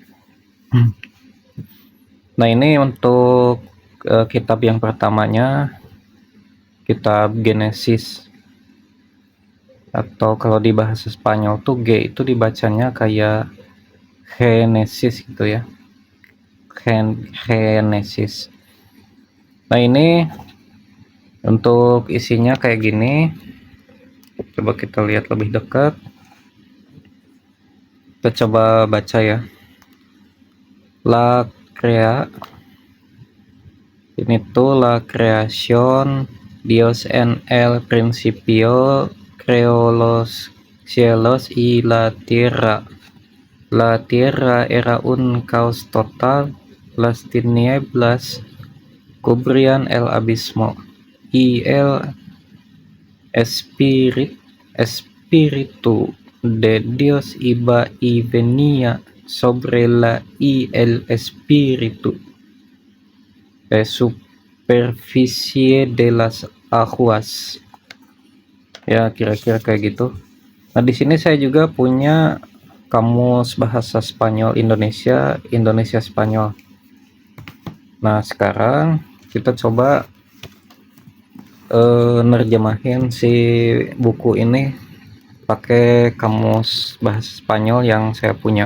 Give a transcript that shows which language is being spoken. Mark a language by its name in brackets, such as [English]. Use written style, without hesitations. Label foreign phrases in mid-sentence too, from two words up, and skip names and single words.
[Indonesian] Nah, ini untuk kitab yang pertamanya, kitab Genesis, atau kalau di bahasa Spanyol tuh G itu dibacanya kayak Genesis gitu ya. Genesis. Nah, ini untuk isinya kayak gini. Coba kita lihat lebih dekat. Kita coba baca ya. [Spanish] La crea, [Indonesian] ini tuh [Spanish] la creación, Dios en el principio creó los cielos y la tierra. La tierra era un caos total, las tinieblas cubrían el abismo y el espíritu de Dios iba y venía sobre la y el espíritu superficie de las aguas. [Indonesian] Ya, kira-kira kayak gitu. Nah, di sini saya juga punya kamus bahasa Spanyol Indonesia, Indonesia Spanyol. Nah, sekarang kita coba nerjemahin si buku ini pakai kamus bahasa Spanyol yang saya punya.